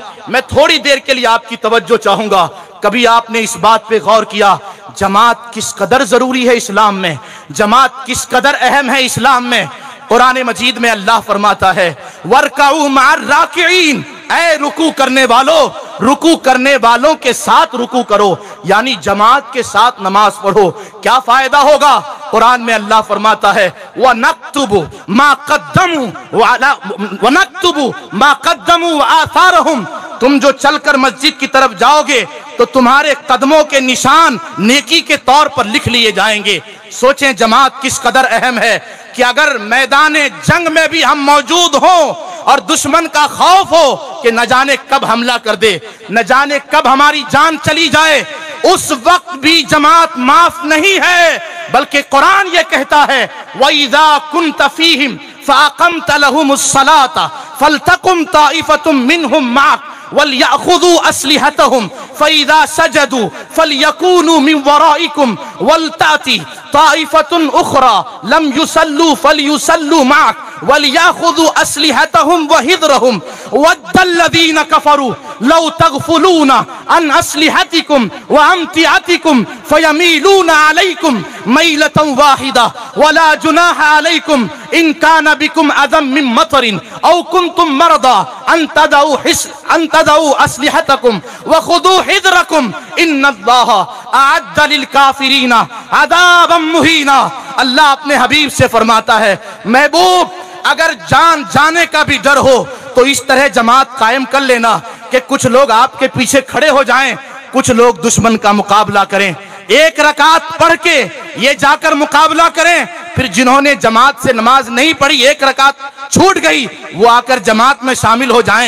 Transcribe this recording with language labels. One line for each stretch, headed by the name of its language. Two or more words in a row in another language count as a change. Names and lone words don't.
Hindi: मैं थोड़ी देर के लिए आपकी तवज्जो चाहूंगा। कभी आपने इस बात पे गौर किया, जमात किस कदर जरूरी है इस्लाम में, जमात किस कदर अहम है इस्लाम में। कुरान मजीद में अल्लाह फरमाता है,
Arabic: واركعوا مع الراكعين,
Hindi: ऐ रुकू करने वालों, रुकू करने वालों के साथ रुकू करो, यानी जमात के साथ नमाज पढ़ो। क्या फायदा होगा? कुरान में अल्लाह फरमाता है,
Arabic: ونكتب ما قدموا آثارهم,
Hindi: तुम जो चलकर मस्जिद की तरफ जाओगे तो तुम्हारे कदमों के निशान नेकी के तौर पर लिख लिए जाएंगे। सोचें जमात किस कदर अहम है कि अगर मैदान जंग में भी हम मौजूद हों और दुश्मन का खौफ हो कि न जाने कब हमला कर दे, न जाने कब हमारी जान चली जाए, उस वक्त भी जमात माफ नहीं है। बल्कि कुरान ये कहता है,
Arabic: وإذا كنت فيهم فأقمت لهم الصلاة فلتقم طائفة منهم معك وليأخذوا أسلحتهم فإذا سجدوا فليكونوا من ورائكم ولتأت طائفة أخرى لم يصلوا فليصلوا معك وليأخذوا أسلحتهم وحذرهم ود الذين كفروا لو تغفلون عن أسلحتكم وأمتعتكم فيميلون عليكم ميلة واحدة ولا جناح عليكم إن كان بكم أذى من مطر أو كنتم مرضى أن تضعوا أسلحتكم وخذوا حذركم إن الله أعد للكافرين عذابا مهينا.
Hindi: अल्लाह अपने हबीब से फरमाता है, महबूब अगर जान जाने का भी डर हो तो इस तरह जमात कायम कर लेना कि कुछ लोग आपके पीछे खड़े हो जाएं, कुछ लोग दुश्मन का मुकाबला करें। एक रकात पढ़ के ये जाकर मुकाबला करें, फिर जिन्होंने जमात से नमाज नहीं पढ़ी, एक रकात छूट गई, वो आकर जमात में शामिल हो जाएं।